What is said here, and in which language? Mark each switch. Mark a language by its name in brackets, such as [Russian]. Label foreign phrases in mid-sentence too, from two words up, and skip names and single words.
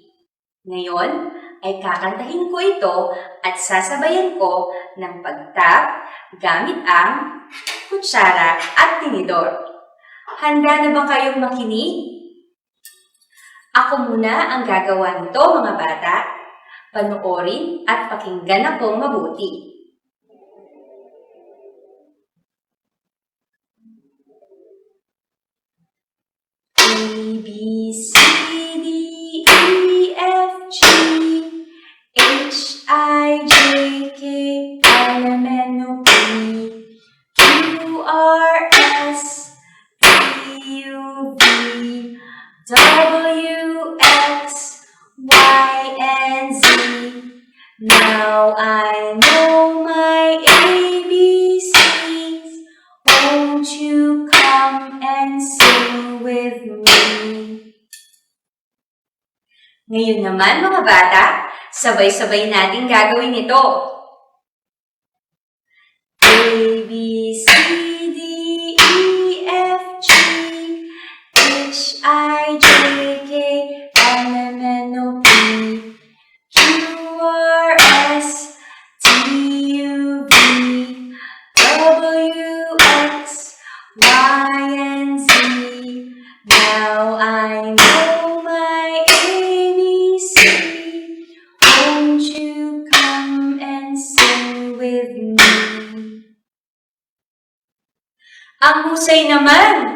[Filipino] Ngayon ay kakantahin ko ito at sasabayan ko ng pag-tap gamit ang kutsara at tinidor. Handa na ba kayong makinig? Ako muna ang gagawa nito, mga bata. Panoorin at pakinggan akong mabuti. [English] A, B, C, D, E, F, G, H, I, J, K, L, M, N, O, P, Q, R, S, T, U, V, W, X, Y, and Z. Now I know my ABCs. Won't you come and sing with me? [Filipino] Ngayon naman mga bata, sabay-sabay nating gagawin ito. [English] A, B, C, D, E, F, G, H, I, J, K, L, M, N, O, P, Q, R, S, T, U, V, W, X, Y, and Z. Now I know my ABC. Won't you come and sing with me? [Filipino] Ang husay naman!